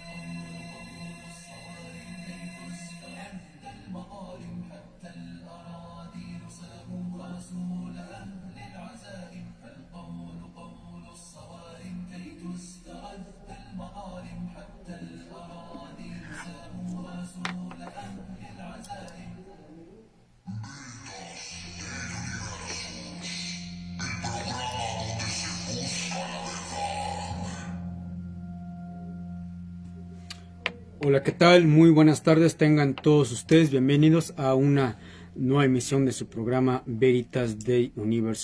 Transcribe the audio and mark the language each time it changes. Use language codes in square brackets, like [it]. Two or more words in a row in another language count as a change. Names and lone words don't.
[ar] المظالم حتى الأراضي ساموا رسول أهل العزائم فالقول قول الصوارم كي تسترد المظالم حتى الأراضي ساموا رسول أهل العزائم [es] Hola, ¿qué tal? Muy buenas tardes, tengan todos ustedes bienvenidos a una nueva emisión de su programa Veritas Day Universe.